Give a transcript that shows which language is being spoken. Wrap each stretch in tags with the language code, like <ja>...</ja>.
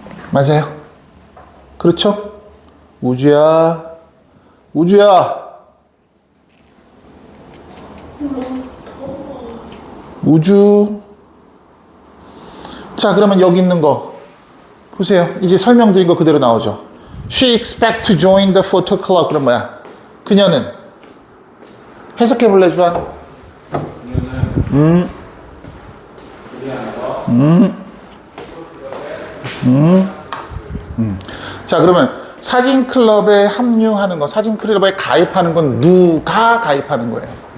<ko>맞아요? 그렇죠? 우주야, 우주야. 우주. 자, 그러면 여기 있는 거 보세요. 이제 설명드린 거 그대로 나오죠.</ko> <en>She expect to join the photo club.</en> <ko>그럼 뭐야? 그녀는 해석해 볼래, 주한? 자, 그러면 사진 클럽에 합류하는 거, 사진 클럽에 가입하는 건 누가 가입하는 거예요?</ko>